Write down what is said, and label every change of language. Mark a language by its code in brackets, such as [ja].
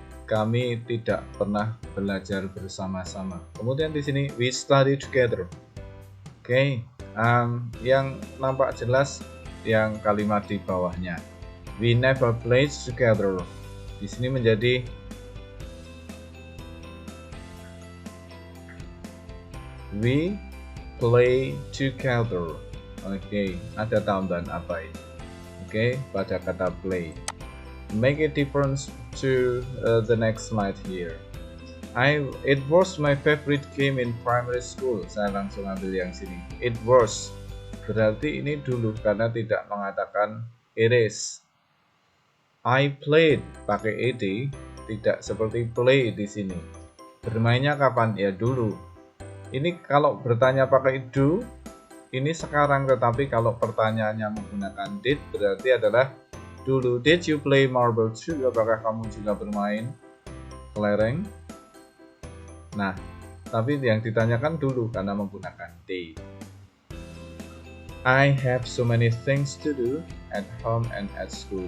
[id] kami tidak pernah belajar bersama-sama. Kemudian di sini [en] we study together. [id] Oke, yang nampak jelas yang kalimat di bawahnya. [en] We never played together. [id] Di sini menjadi [en] we play together. [id] Oke, ada tambahan apa ini? Oke, pada kata play. [en] Make a difference to the next slide here. It was my favorite game in primary school. [id] Saya langsung ambil yang sini. [en] It was. [id] Berarti ini dulu karena tidak mengatakan it is. [en] I played [id] pakai ed, tidak seperti play di sini. Bermainnya kapan? Ya dulu. Ini kalau bertanya pakai do, ini sekarang, tetapi kalau pertanyaannya menggunakan did berarti adalah dulu. [en] Did you play marble too? [id] Apakah kamu juga bermain kelereng? Nah, tapi yang ditanyakan dulu karena menggunakan they. [en] I have so many things to do at home and at school.